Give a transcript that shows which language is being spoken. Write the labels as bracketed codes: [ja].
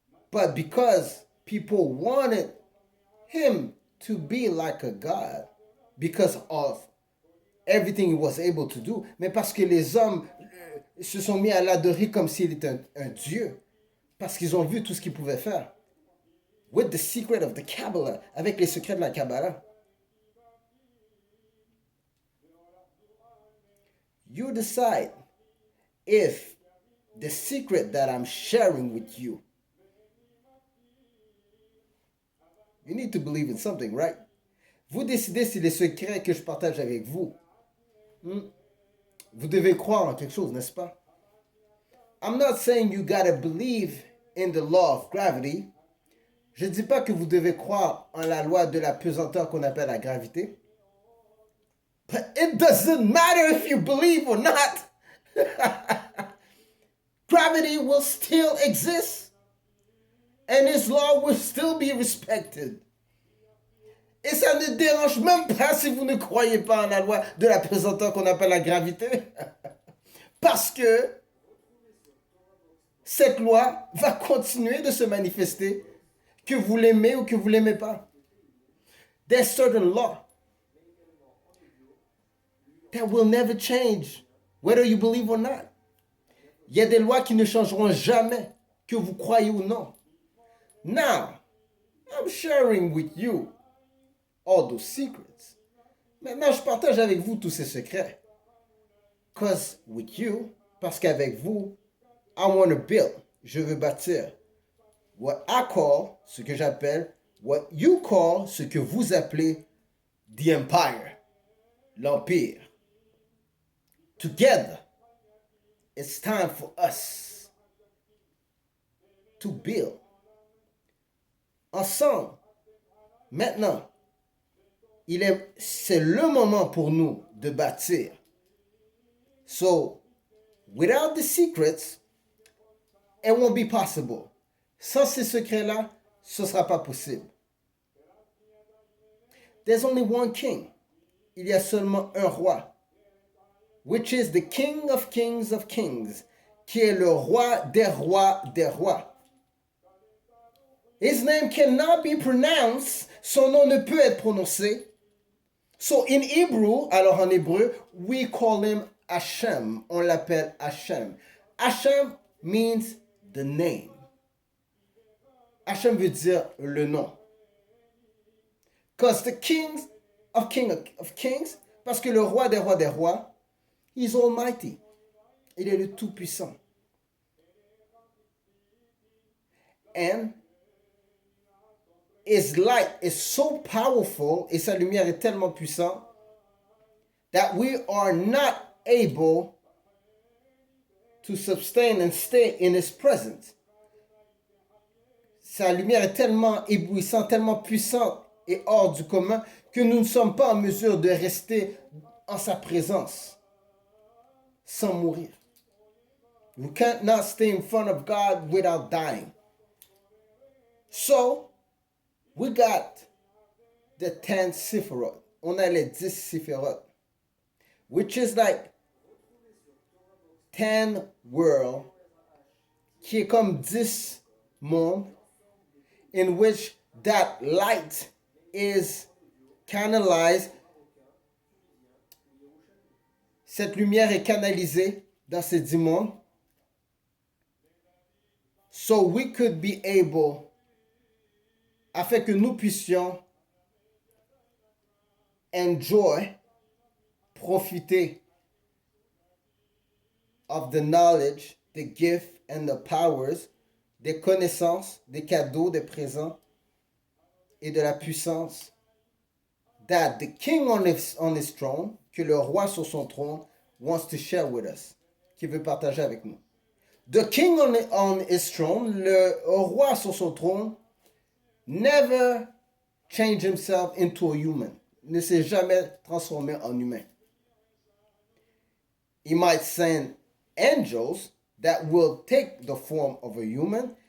[en] But because people wanted him to be like a God, because of everything he was able to do, [fr] mais parce que les hommes se sont mis à l'adorer comme s'il était un Dieu, parce qu'ils ont vu tout ce qu'il pouvait faire. [en] With the secret of the Kabbalah, [fr] avec les secrets de la Kabbalah. [en] You decide if the secret that I'm sharing with you, you need to believe in something, right? [fr] Vous décidez si les secrets que je partage avec vous, vous devez croire en quelque chose, n'est-ce pas? [en] I'm not saying you gotta believe in the law of gravity. [fr] Je ne dis pas que vous devez croire en la loi de la pesanteur qu'on appelle la gravité. [en] But it doesn't matter if you believe or not. Gravity will still exist. And its law will still be respected. [fr] Et ça ne dérange même pas si vous ne croyez pas en la loi de la pesanteur qu'on appelle la gravité. Parce que cette loi va continuer de se manifester, que vous l'aimez ou que vous l'aimez pas. [en] There's certain law that will never change, whether you believe or not. [fr] Il y a des lois qui ne changeront jamais, que vous croyez ou non. [en] Now, I'm sharing with you all those secrets. [fr] Maintenant, je partage avec vous tous ces secrets. Parce qu'avec vous, [en] I want to build. [fr] Je veux bâtir. [en] What I call, [fr] ce que j'appelle, [en] what you call, [fr] ce que vous appelez, [en] the empire, l'empire. Together, it's time for us to build. [fr] Ensemble, maintenant, c'est le moment pour nous de bâtir. [en] So, without the secrets, it won't be possible. [fr] Sans ces secrets-là, ce ne sera pas possible. [en] There's only one king. [fr] Il y a seulement un roi. [en] Which is the King of Kings of Kings. [fr] Qui est le roi des rois des rois. [en] His name cannot be pronounced. [fr] Son nom ne peut être prononcé. [en] So in Hebrew, [fr] alors en hébreu, [en] we call him Hashem. [fr] On l'appelle Hashem. [en] Hashem means the name. [fr] Hashem veut dire le nom. [en] Because the King of Kings, [fr] parce que le roi des rois, [en] he's almighty. [fr] Il est le tout-puissant. [en] And his light is so powerful, [fr] et sa lumière est tellement puissante, [en] that we are not able to sustain and stay in his presence. [fr] Sa lumière est tellement éblouissante, tellement puissante et hors du commun que nous ne sommes pas en mesure de rester en sa présence sans mourir. [en] We can't not stay in front of God without dying. So, we got the 10 Sephiroth. [fr] On a les 10 Sephiroth. [en] Which is like 10 world, [fr] qui est comme 10 mondes, [en] in which that light is canalized. [fr] Cette lumière est canalisée dans ces 10 mondes. [en] So we could be able, [fr] afin que nous puissions enjoy, profiter [en] of the knowledge, the gift and the powers, [fr] des connaissances, des cadeaux, des présents et de la puissance [en] that the king on his throne, [fr] que le roi sur son trône [en] wants to share with us, [fr] qui veut partager avec nous. [en] The king on his throne, [fr] le roi sur son trône, [en] never changed himself into a human. [fr] Ne s'est jamais transformé en humain. [en] He might send angels that will take the form of a human.